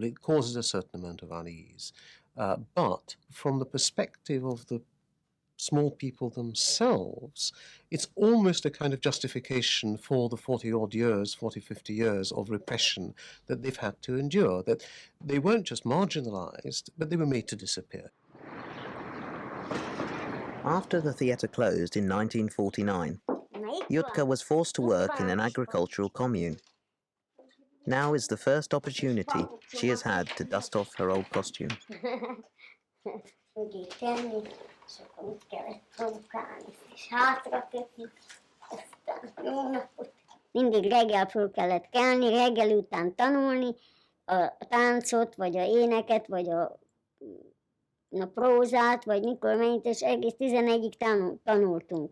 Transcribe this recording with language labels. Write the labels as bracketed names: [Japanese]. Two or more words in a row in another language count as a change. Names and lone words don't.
[English] It causes a certain amount of unease. But from the perspective of the small people themselves, it's almost a kind of justification for the 40-odd years, 40, 50 years of repression that they've had to endure, that they weren't just marginalized, but they were made to disappear. After the theatre closed in 1949, Jutka was forced to work in an agricultural commune. Now is the first opportunity she has had to dust off her old costume. [Hungarian] Mindig reggel föl kellett kelni, reggel után tanulni a táncot, vagy a éneket, vagy a prózát, vagy mikor mennyit, és egész 11-ig tanultunk.